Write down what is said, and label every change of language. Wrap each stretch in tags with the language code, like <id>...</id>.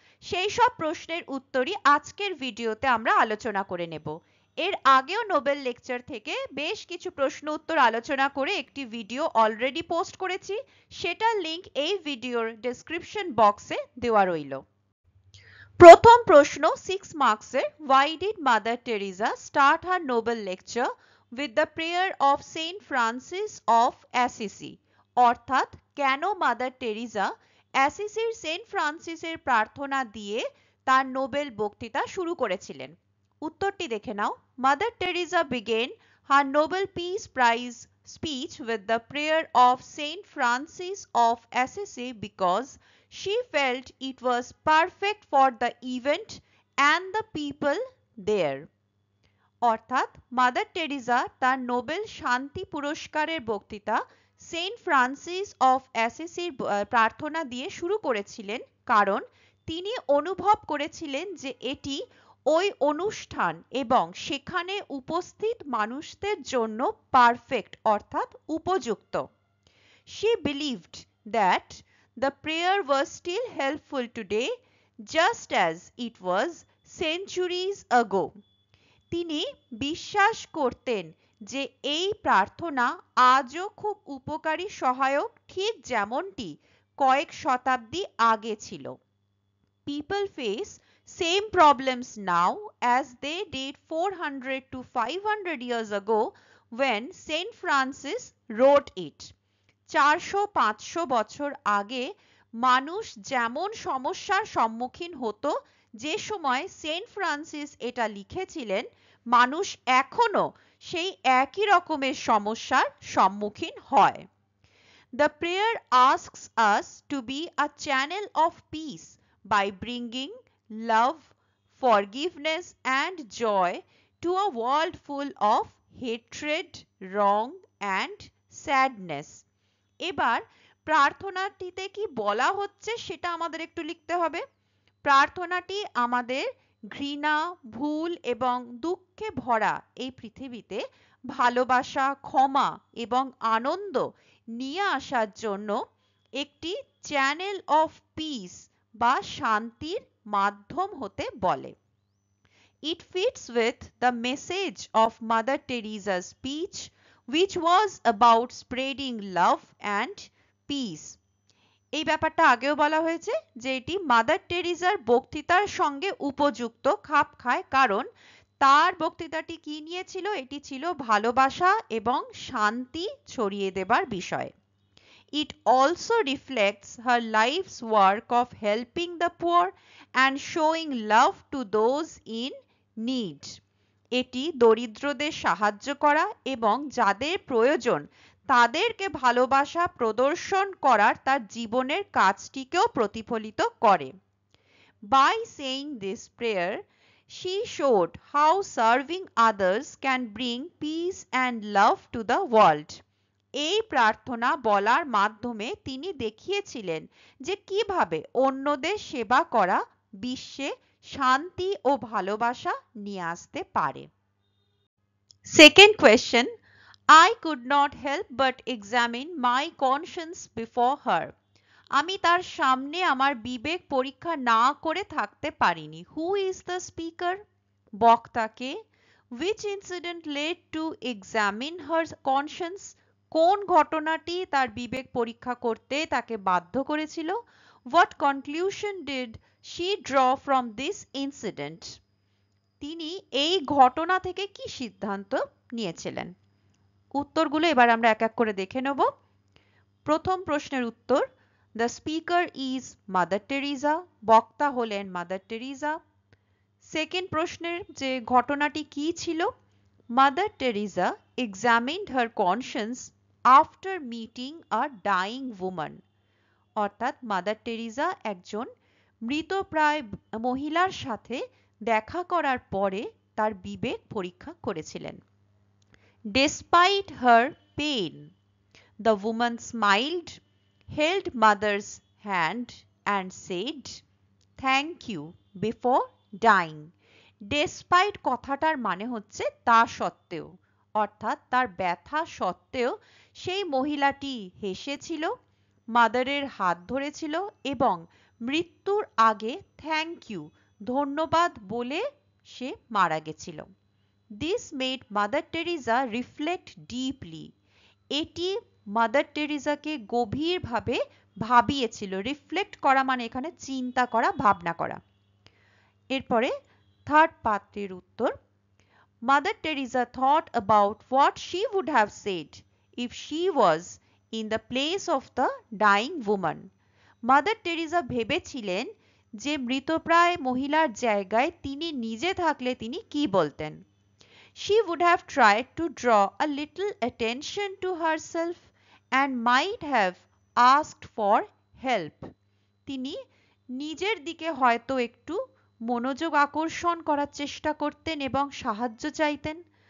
<bn>সেই সব প্রশ্নের উত্তরই আজকের ভিডিওতে আমরা আলোচনা করে নেব। এর আগেও নোবেল লেকচার থেকে বেশ কিছু প্রশ্ন উত্তর আলোচনা করে একটি ভিডিও অলরেডি পোস্ট করেছি, সেটার লিংক এই ভিডিওর ডেসক্রিপশন বক্সে দেওয়া রইল। প্রথম প্রশ্ন 6 মার্কসের,</bn> <en>why did Mother Teresa start her Nobel lecture with the prayer of Saint Francis of Assisi?</en> <bn>অর্থাৎ কেন মাদার টেরিজা অ্যাসিসির সেন্ট ফ্রান্সিসের প্রার্থনা দিয়ে তার নোবেল বক্তৃতা শুরু করেছিলেন? উত্তরটি দেখে নাও।</bn> <en>Mother Teresa began her Nobel Peace Prize speech with the prayer of Saint Francis of Assisi because she felt it was perfect for the event and the people there.</en> <bn>অর্থাৎ mother Teresa তার Nobel শান্তি পুরস্কারের বক্তৃতা Saint Francis of অ্যাসিসির প্রার্থনা দিয়ে শুরু করেছিলেন, কারণ তিনি অনুভব করেছিলেন যে এটি ওই অনুষ্ঠান এবং সেখানে উপস্থিত মানুষদের জন্য পারফেক্ট অর্থাৎ উপযুক্ত।</bn> <en>She believed that the prayer was still helpful today just as it was centuries ago.</en> <bn>তিনি বিশ্বাস করতেন যে এই প্রার্থনা আজও খুব উপকারী সহায়ক, ঠিক যেমনটি কয়েক শতাব্দী আগে ছিল।</bn> <en>People face same problems now as they did 400 to 500 years ago when Saint Francis wrote it.</en> <bn>400-500 বছর আগে মানুষ যেমন সমস্যার সম্মুখীন হতো যে সময় সেন্ট ফ্রান্সিস এটা লিখেছিলেন, মানুষ এখনো সেই একই রকমের সমস্যার সম্মুখীন হয়।</bn> <en>The prayer asks us to be a channel of peace by bringing love, forgiveness and joy to a world full of hatred, wrong and sadness.</en> <bn>এবার প্রার্থনাটিতে কি বলা হচ্ছে সেটা আমাদের একটু লিখতে হবে। প্রার্থনাটি আমাদের ঘৃণা, ভুল এবং দুঃখে ভরা এই পৃথিবীতে ভালোবাসা, ক্ষমা এবং আনন্দ নিয়ে আসার জন্য একটি চ্যানেল অফ পিস বা শান্তির মাধ্যম হতে বলে।</bn> <en>It fits with the message of Mother Teresa's speech, which was about spreading love and peace.</en> <bn>এই ব্যাপারটা আগেও বলা হয়েছে যে এটি মাদার টেরিজার বক্তৃতার সঙ্গে উপযুক্ত, খাপ খায়, কারণ তার বক্তৃতাটি কি নিয়ে ছিল? এটি ছিল ভালোবাসা এবং শান্তি ছড়িয়ে দেবার বিষয়।</bn> <en>It also reflects her life's work of helping the poor and showing love to those in need.</en> <bn>এটি দরিদ্রদের সাহায্য করা এবং যাদের প্রয়োজন তাদেরকে ভালোবাসা প্রদর্শন করার তার জীবনের কাজটিকেও প্রতিফলিত করে।</bn> <en>By saying this prayer, she showed how serving others can bring peace and love to the world.</en> <bn>এই প্রার্থনা বলার মাধ্যমে তিনি দেখিয়েছিলেন যে কিভাবে অন্যদের সেবা করা বিশ্বে শান্তি ও ভালোবাসা নিয়ে আসতে পারে।</bn> <en>Second question, I could not help but examine my conscience before her.</en> <bn>আমি তার সামনে আমার বিবেক পরীক্ষা না করে থাকতে পারিনি।</bn> <en>Who is the speaker?</en> <bn>বক্তাকে।</bn> <en>Which incident led to examine her conscience?</en> <bn>কোন ঘটনাটি তার বিবেক পরীক্ষা করতে তাকে বাধ্য করেছিল?</bn> <en>What conclusion did she draw from this incident?</en> <bn>তিনি এই ঘটনা থেকে কি সিদ্ধান্ত নিয়েছিলেন? উত্তরগুলো এবার আমরা এক এক করে দেখে নেব। প্রথম প্রশ্নের উত্তর,</bn> <en>the speaker is Mother Teresa,</en> <bn>বক্তা হলেন মাদার টেরিজা। সেকেন্ড প্রশ্নের যে ঘটনাটি কি ছিল, মাদার টেরিজা</bn> <en>examined her conscience after meeting a dying woman,</en> <bn>অর্থাৎ মাদার টেরিজা একজন মৃতপ্রায় মহিলার সাথে দেখা করার পরে তার বিবেক পরীক্ষা করেছিলেন।</bn> <en>Despite her pain, the woman smiled, held mother's hand and said, "Thank you" before dying,</en> <bn>despite কথাটার মানে হচ্ছে তা সত্ত্বেও, অর্থাৎ তার ব্যথা সত্ত্বেও সেই মহিলাটি হেসেছিল, মাদারের হাত ধরেছিল এবং মৃত্যুর আগে</bn> <en>thank you</en> <bn>ধন্যবাদ বলে সে মারা গেছিল।</bn> <en>This made Mother Teresa reflect deeply.</en> <bn>এটি মাদার টেরিজাকে গভীরভাবে ভাবিয়েছিল। রিফ্লেক্ট করা মানে এখানে চিন্তা করা, ভাবনা করা। এরপরে থার্ড পাত্রের উত্তর,</bn> <en>Mother Teresa thought about what she would have said if she was in the place of the dying woman.</en> <bn>Mother Teresa ভেবেছিলেন যে মৃতপ্রায় মহিলার জায়গায় তিনি নিজে থাকলে তিনি কি বলতেন।</bn> <en>She would have tried to draw a little attention to herself and might have asked for help.</en> <bn>তিনি নিজের দিকে হয়তো একটু মনোযোগ আকর্ষণ করার চেষ্টা করতেন এবং সাহায্য চাইতেন।</bn>